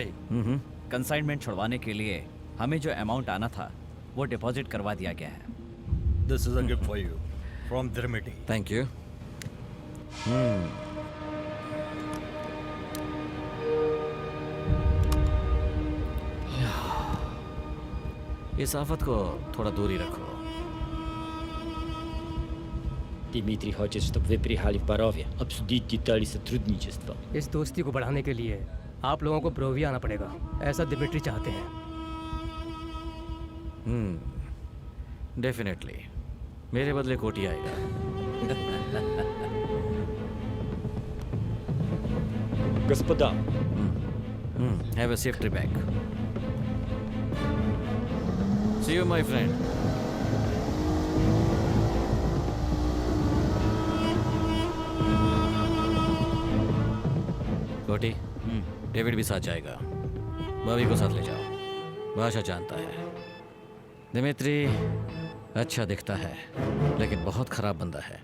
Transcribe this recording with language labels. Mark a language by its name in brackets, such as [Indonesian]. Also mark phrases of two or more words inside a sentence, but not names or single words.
[Hindi] कंसाइनमेंट छुड़वाने के लिए हमें जो अमाउंट आना था वो डिपॉजिट करवा दिया गया है। [English] This is a gift for you from दिमित्री। Thank you. [Hindi] इस आफत को थोड़ा दूर ही रखो। [Russian] Дмитрий хочет, чтобы вы приехали в Борове, обсудить детали сотрудничества. [Hindi] इस दोस्ती को बढ़ाने के लिए आप लोगों को ब्रोवी आना पड़ेगा, ऐसा दिमित्री चाहते हैं। [English] डेफिनेटली। [Hindi] मेरे बदले कोटी आएगा। [Russian] Господа, [English] Have a safe trip back. See you, my friend. [Hindi] कोटी, डेविड भी साथ जाएगा। भाभी को साथ ले जाओ, भाषा जानता है। दिमित्री अच्छा दिखता है, लेकिन बहुत खराब बंदा है।